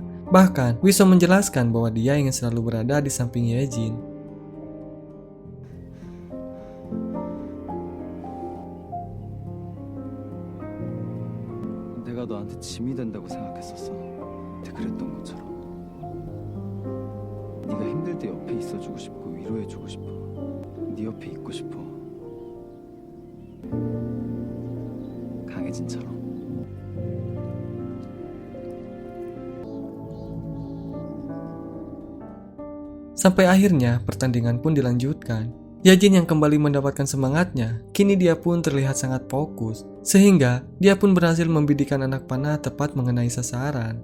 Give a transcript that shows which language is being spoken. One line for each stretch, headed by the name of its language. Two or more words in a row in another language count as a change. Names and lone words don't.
Indonesian: Bahkan, Wiso menjelaskan bahwa dia ingin selalu berada di samping Yejin.
Korean: 내가 너한테 짐이 된다고 생각했었어. 그때 그랬던 것처럼. 네가 힘들 때 옆에 있어주고 싶고 위로해주고 싶어. 네 옆에 있고 싶어. 강혜진처럼.
Indonesian: Sampai akhirnya pertandingan pun dilanjutkan. Yejin yang kembali mendapatkan semangatnya, kini dia pun terlihat sangat fokus, sehingga dia pun berhasil membidikan anak panah tepat mengenai sasaran.